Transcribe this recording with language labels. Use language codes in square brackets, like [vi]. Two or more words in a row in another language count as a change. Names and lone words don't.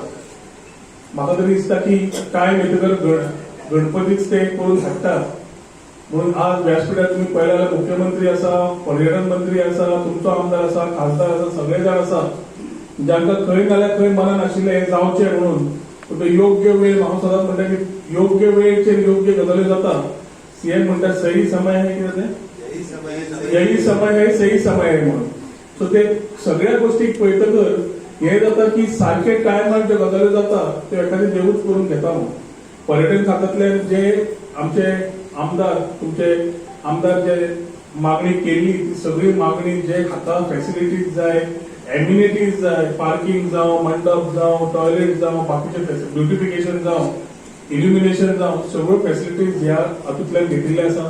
[kok] म्हाका तरी दिसता की काय भितर गणपतीच ते करून हाडटात म्हणून आज व्यासपीठार तुम्ही पळयलें जाल्यार मुख्यमंत्री आसा पर्यटन मंत्री आसा तुमचो आमदार आसा खासदार आसा सगळे जाण आसा ज्यांका खंय नाल्यार खंय मनान आशिल्लें हे जावचें म्हणून तो योग्य वेळ हांव सदांच म्हणटा की योग्य वेळेचेर योग्य गजाल्यो जाता। सीएम म्हणटा [hi] सही समय है [kok] कितें [hi] यही समय है सही समय है [kok] म्हणून सो ते सगळ्या गोष्टीक पळयतकर हे जाता की सारखे टायमार ज्यो गजाल्यो जाता त्यो एखादी देवूच करून घेता म्हणून पर्यटन खात्यांतले जे आमचे आमदार तुमचे आमदार जे मागणी केली ती सगळी मागणी जे खाता फॅसिलिटीज जाय एम्युनिटीज जाय पार्किंग जावं मंडप जावं टॉयलेट जावं बाकीचे ब्युटिफिकेशन जावं इल्युमिनेशन जावं सगळ्यो फॅसिलिटीज ह्या हातूंतल्यान घेतिल्ले आसा